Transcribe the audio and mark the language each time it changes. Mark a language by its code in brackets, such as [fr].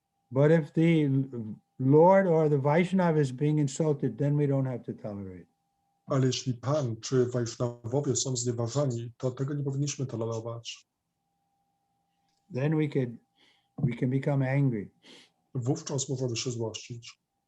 [en] But if the Lord or the Vaishnava is being insulted, then we don't have to tolerate. [pl] Ale jeśli Pan czy Wajsznawowie są znieważani, to tego nie powinniśmy tolerować. [en] Then we can become angry. [pl] Wówczas możemy się złościć.